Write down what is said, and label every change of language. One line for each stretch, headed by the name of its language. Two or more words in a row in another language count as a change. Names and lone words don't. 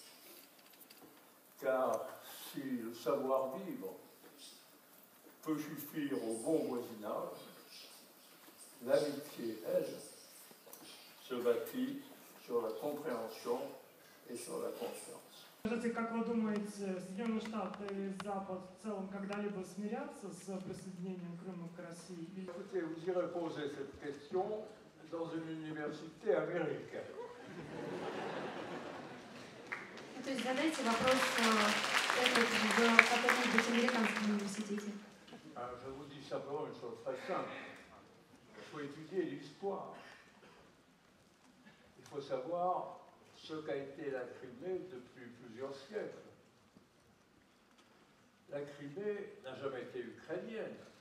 French: Car si le savoir-vivre peut suffire au bon voisinage, l'amitié, elle, se bâtit sur la compréhension et sur la confiance.
Russian: Скажите, как вы думаете, Соединенные Штаты и Запад в целом когда-либо смирятся с присоединением Крыма к России?
French: Écoutez, vous irez poser cette question dans une université américaine.
Russian: То есть задайте вопрос этот в каком-нибудь американском университете.
French: Je vous dis simplement une chose très simple. Il faut étudier l'histoire. Il faut savoir ce qu'a été la Crimée depuis plusieurs siècles. La Crimée n'a jamais été ukrainienne.